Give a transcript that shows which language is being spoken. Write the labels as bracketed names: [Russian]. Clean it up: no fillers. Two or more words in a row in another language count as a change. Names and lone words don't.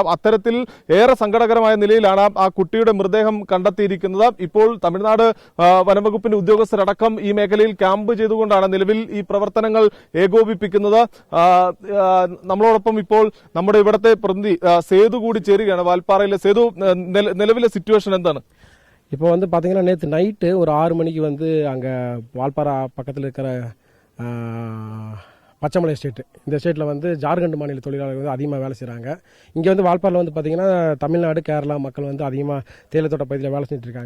[Malayalam] അത്തരത്തിൽ ഏറെ സങ്കടകരമായ നിലയിലാണ് ആ കുട്ടിയുടെ മൃതദേഹം കണ്ടെത്തിയിരിക്കുന്നത്. ഇപ്പോൾ തമിഴ്നാട് വനംവകുപ്പിന്റെ ഉദ്യോഗസ്ഥരടക്കം ഈ മേഖലയിൽ ക്യാമ്പ് ചെയ്തുകൊണ്ടാണ് നിലവിൽ ഈ പ്രവർത്തനങ്ങൾ ഏകോപിപ്പിക്കുന്നത്. നമ്മളോടൊപ്പം ഇപ്പോൾ നമ്മുടെ ഇവിടുത്തെ പ്രതിനിധി സേതു കൂടി ചേരുകയാണ്. വാൽപ്പാറയിലെ സേതു, നിലവിലെ സിറ്റുവേഷൻ എന്താണ്? [Tamil] இப்போ வந்து பார்த்தீங்கன்னா நேற்று நைட்டு ஒரு 6 மணிக்கு வந்து அங்கே வால்பாரா பக்கத்தில் இருக்கிற பச்சைமலை எஸ்டேட்டு, இந்த எஸ்டேட்டில் வந்து ஜார்க்கண்ட் மாநில தொழிலாளர்கள் வந்து அதிகமாக வேலை செய்கிறாங்க. இங்கே வந்து வால்பாறையில் வந்து பார்த்திங்கன்னா தமிழ்நாடு கேரளா மக்கள் வந்து அதிகமாக தேயிலத்தோட்ட பகுதியில் வேலை செஞ்சுட்டு இருக்காங்க.